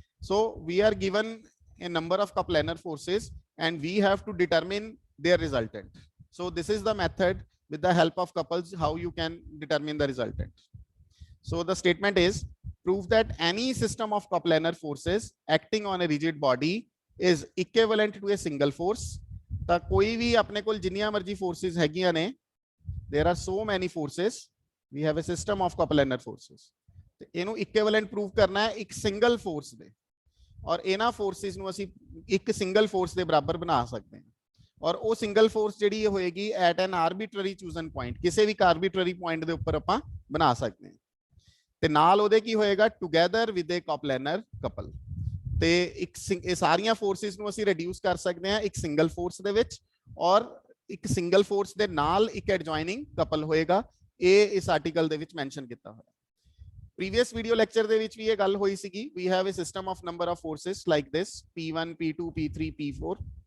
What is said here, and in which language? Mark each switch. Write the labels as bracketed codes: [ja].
[en] So we are given a number of coplanar forces and we have to determine their resultant. So this is the method with the help of couples how you can determine the resultant. So the statement is prove that any system of coplanar forces acting on a rigid body is equivalent to a single force. [pa] ਤਾਂ ਕੋਈ ਵੀ ਆਪਣੇ ਕੋਲ ਜਿੰਨੀਆਂ ਮਰਜ਼ੀ forces ਹੈਗੀਆਂ ਨੇ, [en] there are so many forces, we have a system of coplanar forces, [pa] ਤੇ ਇਹਨੂੰ ਇਕੁਇਵਲੈਂਟ ਪ੍ਰੂਵ ਕਰਨਾ ਹੈ ਇੱਕ ਸਿੰਗਲ ਫੋਰਸ ਦੇ, ਔਰ ਇਹਨਾਂ ਫੋਰਸਿਸ ਨੂੰ ਅਸੀਂ ਇੱਕ ਸਿੰਗਲ ਫੋਰਸ ਦੇ ਬਰਾਬਰ ਬਣਾ ਸਕਦੇ ਹਾਂ, ਔਰ ਉਹ ਸਿੰਗਲ ਫੋਰਸ ਜਿਹੜੀ ਹੋਏਗੀ [en] at an arbitrary chosen point, [pa] ਕਿਸੇ ਵੀ ਆਰਬਿਟਰੀ ਪੁਆਇੰਟ ਦੇ ਉੱਪਰ ਆਪਾਂ ਬਣਾ ਸਕਦੇ ਹਾਂ, ਤੇ ਨਾਲ ਉਹਦੇ ਕੀ ਹੋਏਗਾ [en] together with a coplanar couple, [pa] ਤੇ ਇੱਕ ਇਹ ਸਾਰੀਆਂ ਫੋਰਸਿਸ ਨੂੰ ਅਸੀਂ ਰਿਡਿਊਸ ਕਰ ਸਕਦੇ ਹਾਂ ਇੱਕ ਸਿੰਗਲ ਫੋਰਸ ਦੇ ਵਿੱਚ, ਔਰ ਇੱਕ ਸਿੰਗਲ ਫੋਰਸ ਦੇ ਨਾਲ ਇੱਕ ਐਡਜੋਇਨਿੰਗ ਕਪਲ ਹੋਏਗਾ, ਇਹ ਇਸ ਆਰਟੀਕਲ ਦੇ ਵਿੱਚ ਮੈਂਸ਼ਨ ਕੀਤਾ ਹੋਇਆ। [en] previous video lecture [pa] ਦੇ ਵਿੱਚ ਵੀ ਇਹ ਗੱਲ ਹੋਈ ਸੀਗੀ, [en] we have a system of number of forces like this P1 P2 P3 P4.